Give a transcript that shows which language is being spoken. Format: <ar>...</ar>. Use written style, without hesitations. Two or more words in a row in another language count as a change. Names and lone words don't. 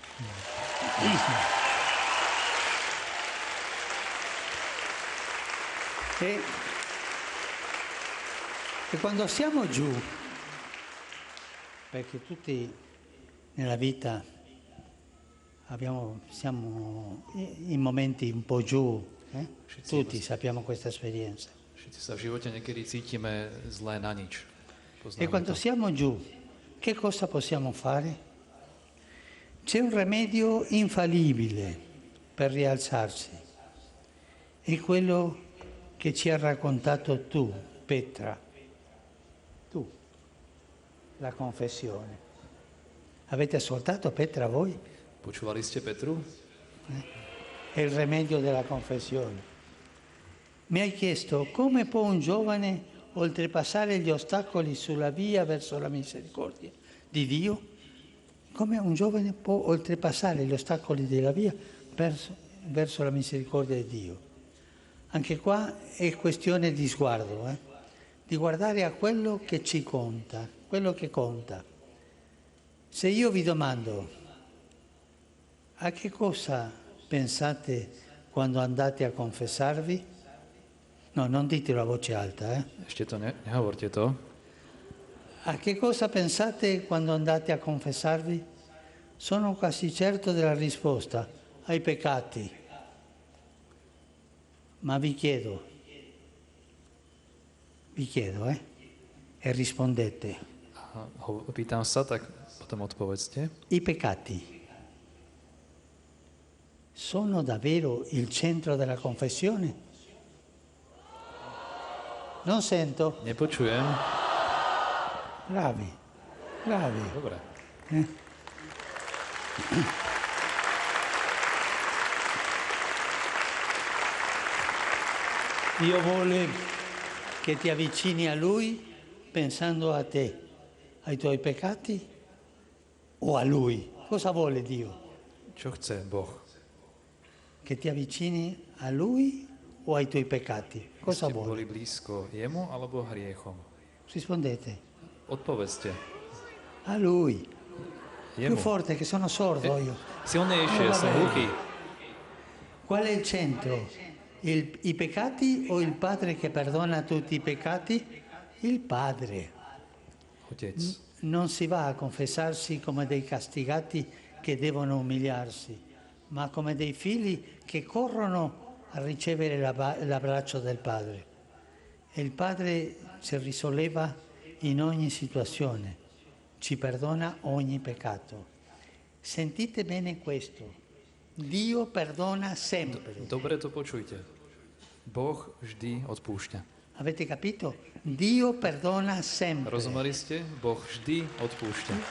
<it>E quando siamo giù, perché tutti nella vita siamo in momenti un po' giù, tutti sappiamo questa esperienza.</it> <sk>Všetci sa v živote niekedy cítime zlé na nič.</sk> <it>E quando siamo giù, che cosa possiamo fare? C'è un rimedio infallibile per rialzarsi. È quello che ci ha raccontato tu, Petra. Tu, la confessione. Avete ascoltato Petra voi?</it> <sk>Počúvali ste Petru?</sk> <it>È il rimedio della confessione. Mi hai chiesto come può un giovane oltrepassare gli ostacoli sulla via verso la misericordia di Dio? Come un giovane può oltrepassare gli ostacoli della via verso la misericordia di Dio? Anche qua è questione di sguardo, di guardare a quello che ci conta, quello che conta. Se io vi domando a che cosa pensate quando andate a confessarvi? No, non ditelo a voce alta.</it> <sk>Ešte to nehovorte to.</sk> <it>A che cosa pensate quando andate a confessarvi? Sono quasi certo della risposta, ai peccati. Ma vi chiedo, e rispondete.</it> <sk>Pýtam sa, tak potom odpovedzte.</sk> <it>I peccati sono davvero il centro della confessione? Non sento.</it> <sk>Nepočujem.</sk> <it>Bravi.</it> <sk>Dobre.</sk> <it>Dio vuole che ti avvicini a Lui pensando a te, ai tuoi peccati o a Lui? Cosa vuole Dio?</it> <sk>Čo chce Boh?</sk> <it>Che ti avvicini a Lui o ai tuoi peccati? Cosa</it> <sk>Ste</sk> <it>vuole?</it> <sk>boli blízko jemu alebo hriechom?</sk> <it>Rispondete.</it> <sk>Odpovedzte.</sk> <it>A Lui.</it> <sk>Jemu.</sk> <it>Più forte che sono sordo io.</it> <sk>Silnejšie, som hluchý.</sk> <it>Qual è il centro? I peccati o il Padre che perdona tutti i peccati? Il Padre.</it> <sk>Otec.</sk> <it>Non si va a confessarsi come dei castigati che devono umiliarsi, ma come dei figli che corrono a ricevere l'abbraccio del Padre. E il Padre ci risolleva in ogni situazione, ci perdona ogni peccato. Sentite bene questo. Dio perdona sempre.</it> <sk>Dobre to počujte. Boh vždy odpúšťa.</sk> <it>Avete capito? Dio perdona sempre.</it> <sk>Rozumeli ste? Boh vždy odpúšťa.</sk>